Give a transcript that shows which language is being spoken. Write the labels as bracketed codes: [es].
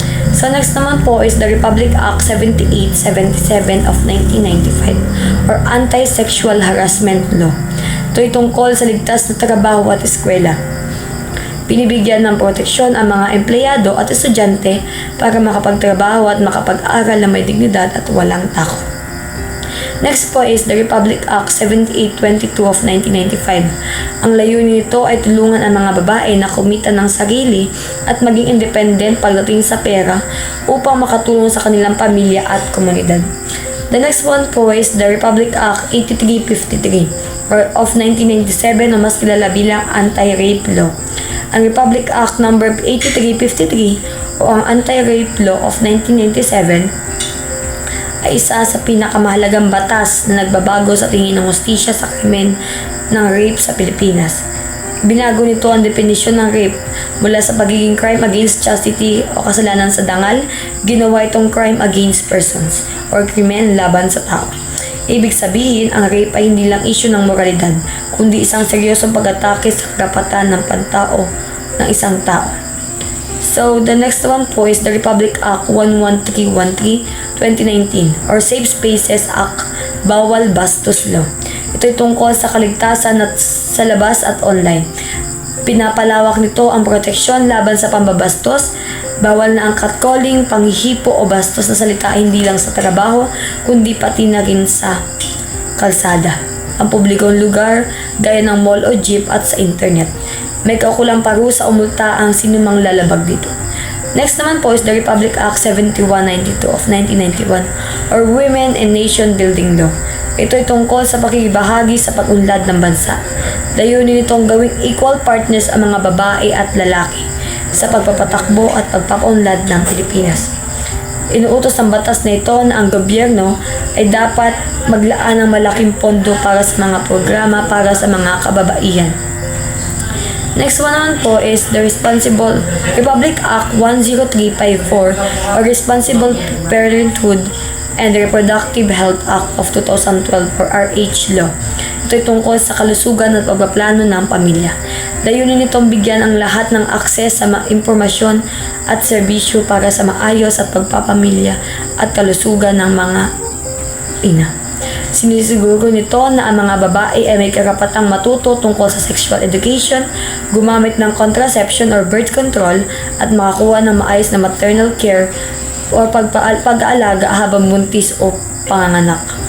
[en] So next [tl] naman po [en] is the Republic Act 7877 of 1995 or Anti-Sexual Harassment Law. [tl] Ito'y tungkol sa ligtas na trabaho at eskwela. Binibigyan ng proteksyon ang mga empleyado at estudyante para makapagtrabaho at makapag-aral na may dignidad at walang takot. [en] Next po is the Republic Act 7822 of 1995. [tl] Ang layunin nito ay tulungan ang mga babae na kumita ng sarili at maging independent pagdating sa pera upang makatulong sa kanilang pamilya at komunidad. [en] The next one po is the Republic Act 8353 of 1997 [tl] na mas kilala bilang [en] Anti-Rape Law. [tl] Ang Republic Act No. 8353 o ang Anti-Rape Law of 1997 ay isa sa pinakamahalagang batas na nagbabago sa tingin ng hustisya sa krimen ng rape sa Pilipinas. Binago nito ang definisyon ng rape mula sa pagiging [en] crime against chastity [tl] o kasalanan sa dangal, ginawa itong [en] crime against persons [tl] or krimen laban sa tao. Ibig sabihin, ang rape ay hindi lang issue ng moralidad, kundi isang seryosong pag-atake sa karapatan ng pantao ng isang tao. [en] So, the next one po is the Republic Act 11313-2019 or Safe Spaces Act, Bawal Bastos Law. [tl] Ito'y tungkol sa kaligtasan at sa labas at online. Pinapalawak nito ang proteksyon laban sa pambabastos. Bawal na ang catcalling, panghihipo o bastos na salita hindi lang sa trabaho, kundi pati na rin sa kalsada, ang publikong lugar, gaya ng mall o jeep at sa internet. May kaukulang parusa o multa ang sinumang lalabag dito. [en] Next [tl] naman po [en] is the Republic Act 7192 of 1991 or Women and Nation Building Law. [tl] Ito ay tungkol sa pakikibahagi sa pag-unlad ng bansa. Layunin nitong gawing equal partners ang mga babae at lalaki. sa pagpapatakbo at pagpapaunlad ng Pilipinas. Inuutos ng batas na ito na ang gobyerno ay dapat maglaan ng malaking pondo para sa mga programa para sa mga kababaihan. Next one naman po is the Republic Act 10354 or Responsible Parenthood and Reproductive Health Act of 2012 or RH Law. Ito ay tungkol sa kalusugan at pagpaplano ng pamilya. Layunin nitong bigyan ang lahat ng akses sa impormasyon at serbisyo para sa maayos at pagpapamilya at kalusugan ng mga ina. Sinisiguro nito na ang mga babae ay may karapatang matuto tungkol sa sexual education, gumamit ng contraception or birth control, at makakuha ng maayos na maternal care o pag-aalaga habang buntis o panganganak.